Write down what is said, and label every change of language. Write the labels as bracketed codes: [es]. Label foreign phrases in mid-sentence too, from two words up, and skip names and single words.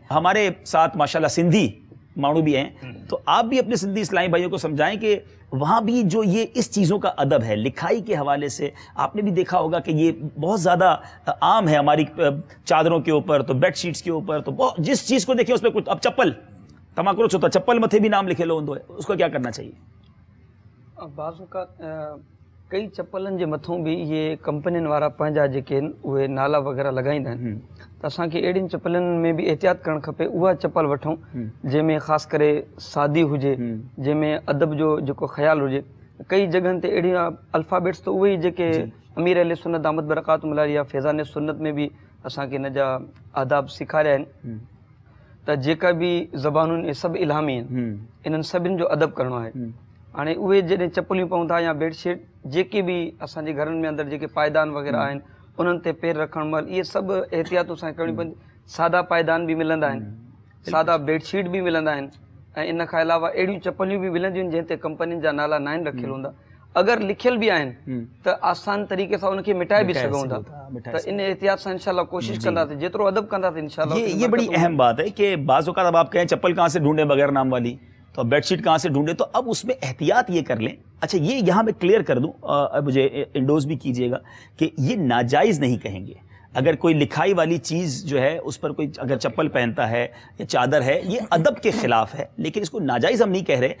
[ur] ہمارے ساتھ ماشاءاللہ سندھی مانو بھی ہیں، تو آپ بھی اپنے سندھی اسلامی بھائیوں کو سمجھائیں کہ وہاں بھی جو یہ اس چیزوں کا ادب ہے لکھائی کے حوالے سے، آپ نے بھی دیکھا ہوگا کہ یہ بہت زیادہ عام ہے ہماری چادروں کے اوپر، تو بیڈ شیٹس کے اوپر، تو جس چیز کو دیکھیے اس پر کچھ، اب چپل تماکر ہوتا چپل متھے بھی نام لکھے لو ہے، اس کو کیا کرنا چاہیے? [sd] बाज़ औक़ात कई चप्पलनि जे मथों भी ये कंपनियुनि वारा पंहिंजा जेके आहिनि उहे नाला वग़ैरह लॻाईंदा आहिनि त असांखे अहिड़ियुनि चप्पलनि में भी एहतियात करणु खपे। उहा चप्पल वठूं जंहिंमें ख़ासि करे सादी हुजे, जंहिंमें अदब जो जेको ख़्यालु हुजे। कई जॻहनि ते अहिड़ियूं अल्फ़ाबेट्स त उहे ई जेके अमीर अहले सुन्नत [ar] دامت برکاتہم [sd] या फैज़ान सुन्नत में भी असांखे हिन जा आदाब सेखारिया आहिनि त जेका भी ज़बानुनि इहे सभु इल्हामी आहिनि, इन्हनि सभिनि जो अदब करणो आहे। हाणे उहे जॾहिं चप्पलियूं पाऊं था या बेडशीट जेके भी असांजे घरनि में अंदरि जेके पायदान वग़ैरह आहिनि उन्हनि ते पेर रखण महिल इहे सभु एहतियातूं असांखे करणियूं पवंदियूं। सादा पायदान भी मिलंदा आहिनि, सादा बेडशीट भी मिलंदा आहिनि ऐं इन खां अलावा अहिड़ियूं चप्पलियूं भी मिलंदियूं आहिनि जंहिं ते कंपनियुनि जा नाला न आहिनि रखियल हूंदा। अगरि लिखियल भी आहिनि त आसान तरीक़े सां उनखे मिटाए भी सघूं था। त इन एहतियात सां इंशाल्लाह कोशिश कंदासीं, जेतिरो अदब कंदासीं इंशाल्लाह। [ur] یہ بڑی اہم بات ہے کہ بعض اوقات اب آپ کہیں چپل کہاں سے ڈھونڈیں بغیر نام والی، تو بیڈشیٹ کہاں سے ڈھونڈے، تو اب اس میں احتیاط یہ کر لیں. اچھا، یہ یہاں میں کلیئر کر دوں، مجھے انڈوز بھی کیجیے گا کہ یہ ناجائز نہیں کہیں گے. اگر کوئی لکھائی والی چیز جو ہے اس پر کوئی اگر چپل پہنتا ہے یا چادر ہے، یہ ادب کے خلاف ہے، لیکن اس کو ناجائز ہم نہیں کہہ رہے.